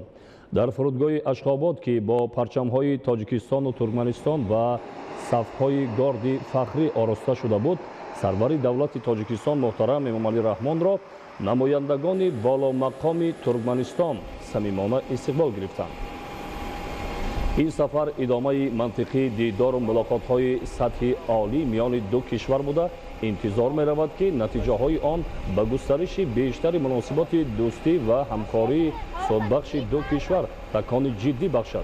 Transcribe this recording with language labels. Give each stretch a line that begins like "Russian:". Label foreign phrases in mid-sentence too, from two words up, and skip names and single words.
Tajik: Дар фурудгоҳи Ашхобод, ки бо парчамҳои Тоҷикистону Туркманистон ва сафҳои горди фахрӣ ороста шуда буд, сарвари давлати Тоҷикистон муҳтарам Эмомалӣ Раҳмонро намояндагони боломақоми Туркманистон самимона истиқбол гирифтанд. این سفر ادامه منطقی دیدار و ملاقات های سطحی عالی میان دو کشور بوده انتظار می رود که نتیجه های آن به گسترش بیشتر مناسبات دوستی و همکاری سودبخش دو کشور تکان جدی بخشد.